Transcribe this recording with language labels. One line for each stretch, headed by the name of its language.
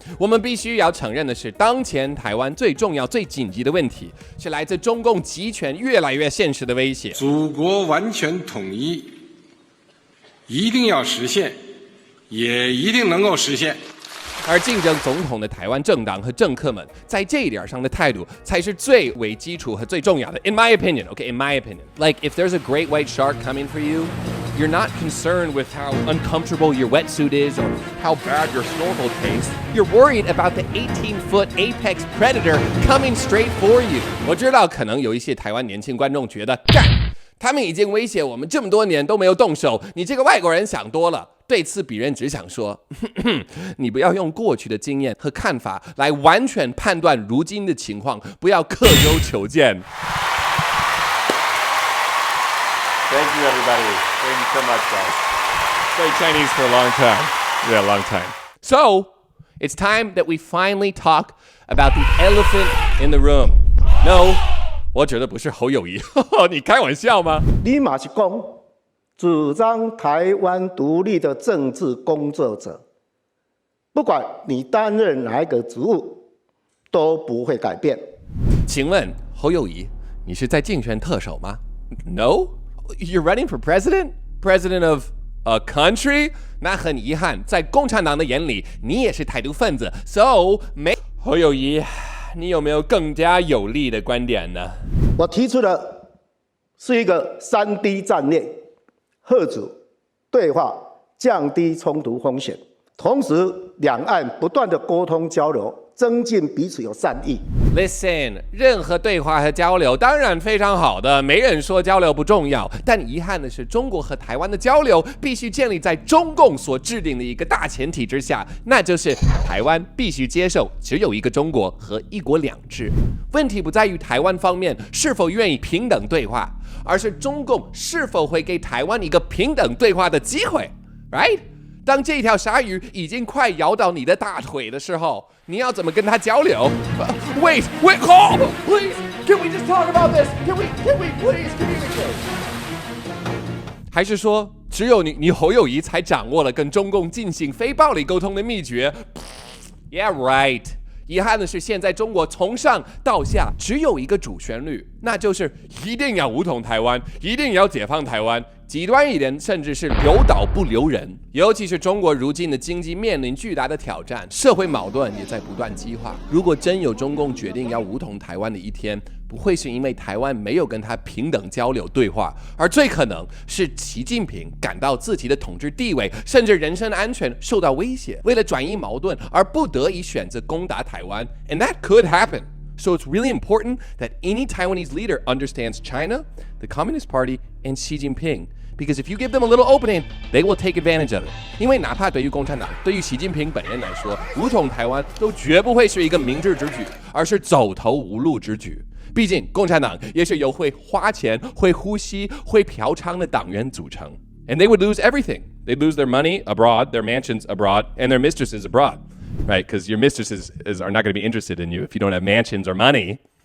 Chinese: 我们必须要承认的是，当前台湾最重要、最紧急的问题是来自中共集权越来越现实的威胁。祖国完全统一一定要实现，也一定能够实现。而竞争总统的台湾政党和政客们在这一点上的态度才是最为基础和最重要的。
English: In my opinion, okay, in my opinion. Like, if there's a great white shark coming for you, you're not concerned with how uncomfortable your wetsuit is or how bad your snorkel tastes. You're worried about the 18-foot apex predator coming straight for you.
Chinese: 我知道可能有一些台湾年轻观众觉得，干，他们已经威胁我们这么多年都没有动手，你这个外国人想多了。对此，鄙人只想说，你不要用过去的经验和看法来完全判断如今的情况，不要刻舟求剑。
English: Thank you, everybody. Thank you so much, guys. Stay Chinese for a long time. Yeah, a long time. So, it's time that we finally talk about the elephant in the room. No,
Chinese: 我指的不是侯友宜，你开玩笑吗？你嘛是讲主张台湾独立的政治工作者，不管你担任哪一个职务，都不会改变。请问侯友宜，你是在竞选特首吗 ？
English: No, you're running for president, president of a country.
Chinese: 那很遗憾，在共产党的眼里，你也是台独分子。
English: So
Chinese: 侯友宜，你有没有更加有力的观点呢？我提出的是一个3D 战略。贺主对话，降低冲突风险，同时两岸不断的沟通交流，增进彼此有善意。
English: Listen，
Chinese: 任何对话和交流当然非常好的，没人说交流不重要。但遗憾的是，中国和台湾的交流必须建立在中共所制定的一个大前提之下，那就是台湾必须接受只有一个中国和一国两制。问题不在于台湾方面是否愿意平等对话，而是中共是否会给台湾一个平等对话的机会 ，
English: right？
Chinese: 当这条鲨鱼已经快咬到你的大腿的时候，你要怎么跟他交流 ？
English: Wait, hold, please. Can we just talk about this? Can we please communicate?
Chinese: 还是说，只有你侯友宜才掌握了跟中共进行非暴力沟通的秘诀 ？
English: Yeah, right.
Chinese: 遗憾的是，现在中国从上到下只有一个主旋律，那就是一定要武统台湾，一定要解放台湾。极端一点，甚至是留岛不留人。尤其是中国如今的经济面临巨大的挑战，社会矛盾也在不断激化。如果真有中共决定要武统台湾的一天，不会是因为台湾没有跟他平等交流对话，而最可能是习近平感到自己的统治地位甚至人身安全受到威胁，为了转移矛盾而不得已选择攻打台湾 ，
English: and that could happen. So it's really important that any Taiwanese leader understands China, the Communist Party, and Xi Jinping. Because if you give them a little opening, they will take advantage of it.
Chinese: 因为哪怕对于共产党、对于习近平本人来说，武统台湾都绝不会是一个明智之举，而是走投无路之举。毕竟，共产党也是由会花钱、会呼吸、会嫖娼的党员组成。
English: And they would lose everything. They'd lose their money abroad, their mansions abroad, and their mistresses abroad. Right? Because your mistresses are not going to be interested in you if you don't have mansions or money.